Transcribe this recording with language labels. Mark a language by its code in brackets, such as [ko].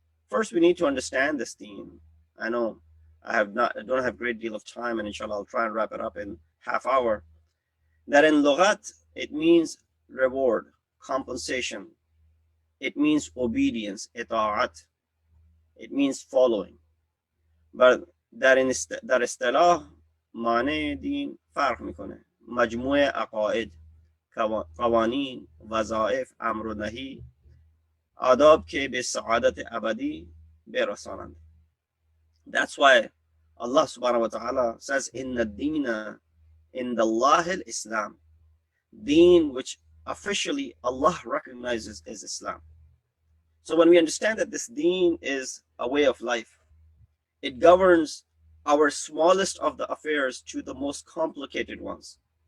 [en] First, we need to understand this deen. I know I don't have a great deal of time, and inshallah I'll try and wrap it up in half hour. That in lughat, it means reward, compensation. It means obedience, ita'at. It means following. [fa] But در اصطلاح معنی دین فرق میکنه. مجموعه عقاید، قوانین، وظایف، امر و نهی، آداب که به سعادت ابدی برسانند. [en] That's why Allah subhanahu wa ta'ala says, [ar] Inna deena in the Allah al-Islam. [en] Deen which officially Allah recognizes as Islam. So when we understand that this deen is a way of life, it governs our smallest of the affairs to the most complicated ones.